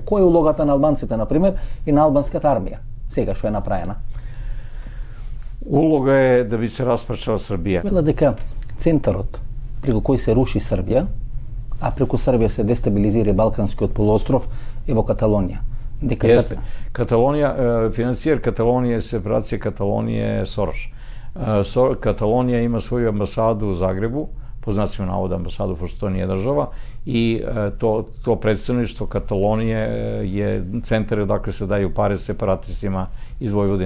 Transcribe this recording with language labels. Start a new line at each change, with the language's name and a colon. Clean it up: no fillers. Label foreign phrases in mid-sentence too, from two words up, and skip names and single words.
Macedonian: Која е улогата на албанците, например, и на албанската армија? Сега што е направена. Улога е да би се распрчала Србија. Вела дека центарот преку кој се руши Србија, а преку Србија се дестабилизира Балканскиот полуостров е во Каталонија.
Serbian: Jeste. Katalonija, financijer Katalonije je separacija Katalonije Soroš. Katalonija ima svoju ambasadu u Zagrebu, po znacima navoda ambasadu, pošto to nije država, i to predstavništvo Katalonije je centar odakle se daju pare separatistima iz Vojvodine.